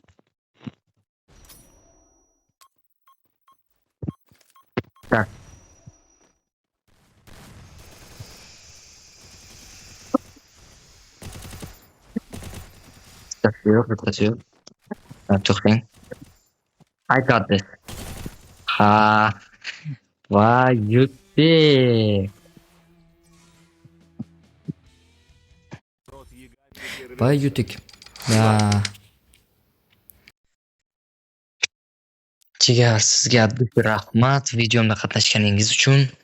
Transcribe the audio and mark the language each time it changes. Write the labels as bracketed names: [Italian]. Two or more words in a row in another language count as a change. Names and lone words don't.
[Uzbek] Так. Bittasi yo'q. To'xtang. [English] I got this. [Uzbek] Ha. Voy, yutdik. Voy, yutdik. Ya. Jigar, sizga rahmat videomda qatnashganingiz uchun.